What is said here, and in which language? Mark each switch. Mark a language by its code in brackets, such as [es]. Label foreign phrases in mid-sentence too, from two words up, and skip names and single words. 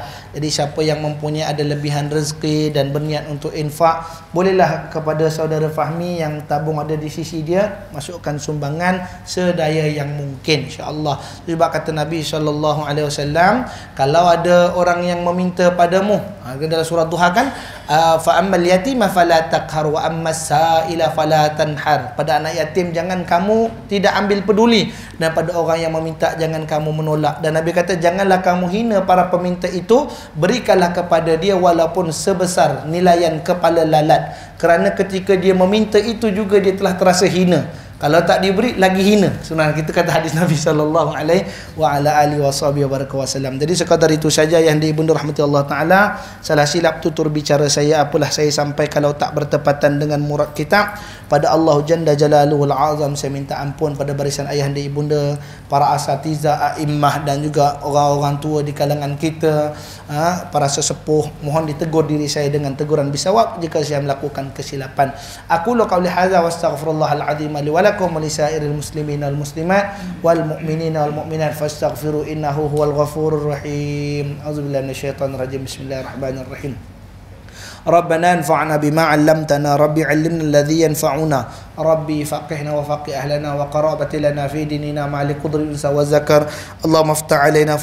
[ms] Jadi siapa yang mempunyai ada lebihan rezeki dan berniat untuk infak, bolehlah kepada saudara Fahmi yang tabung ada di sisi dia, masukkan sumbangan sedaya yang mungkin, [ar] إن شاء الله. [ms] Sebab kata Nabi SAW, kalau ada orang yang meminta padamu, dalam surah Duha kan, [ar] فأما اليتيم فلا تقهر وأما السائل فلا تنهر. [ms] Pada anak yatim jangan kamu tidak ambil peduli, dan pada orang yang meminta jangan kamu menolak. Dan Nabi kata, janganlah kamu hina para peminta itu, berikanlah kepada dia walaupun sebesar nilaian kepala lalat, kerana ketika dia meminta itu juga dia telah terasa hina. Kalau tak diberi lagi hina. Sebenarnya kita kata hadis Nabi [ar] صلى الله عليه وسلم. [ms] Jadi sekadar itu saja yang ibunda rahmati Allah Taala. Salah silap tutur bicara saya, apalah saya sampai kalau tak bertepatan dengan murad kita, pada Allah [ar] جل جلاله الأعظم [ms] saya minta ampun pada barisan ayahanda ibunda, para asatiza, a'immah, dan juga orang-orang tua di kalangan kita, para sesepuh. Mohon ditegur diri saya dengan teguran bisawab jika saya melakukan kesilapan. [ar] أقول قولي هذا وأستغفر الله العظيم لي ولكم ولسائر المسلمين والمسلمات والمؤمنين والمؤمنات فاستغفروه إنه هو الغفور الرحيم. أعوذ بالله من الشيطان الرجيم بسم الله الرحمن الرحيم. ربنا انفعنا بما علمتنا ربي علمنا الذي ينفعنا ربي فقهنا وفقه أهلنا وقرابة لنا في ديننا مع لقدر الأنثى والذكر اللهم افتح علينا